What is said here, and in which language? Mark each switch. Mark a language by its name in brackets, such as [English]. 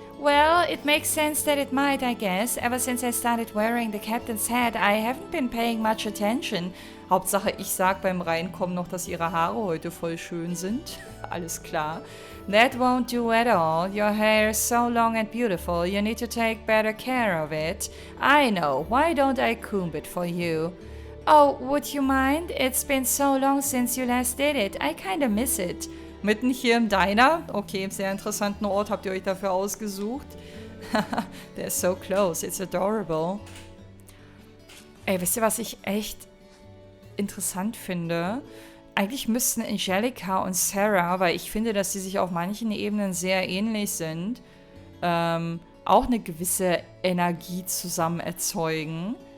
[English] Well, it makes sense that it might, I guess. Ever since I started wearing the captain's hat, I haven't been paying much attention. [German] Hauptsache, ich sag beim Reinkommen noch, dass ihre Haare heute voll schön sind. Alles klar. [English] That won't do at all. Your hair is so long and beautiful. You need to take better care of it. I know. Why don't I comb it for you? Oh, would you mind? It's been so long since you last did it. I kinda miss it. [German] Mitten hier im Diner? Okay, im sehr interessanten Ort habt ihr euch dafür ausgesucht. [English] They're so close. It's adorable. [German] Ey, wisst ihr, was ich echt interessant finde? Eigentlich müssten Angelica und Sarah, weil ich finde, dass sie sich auf manchen Ebenen sehr ähnlich sind, auch eine gewisse Energie zusammen erzeugen.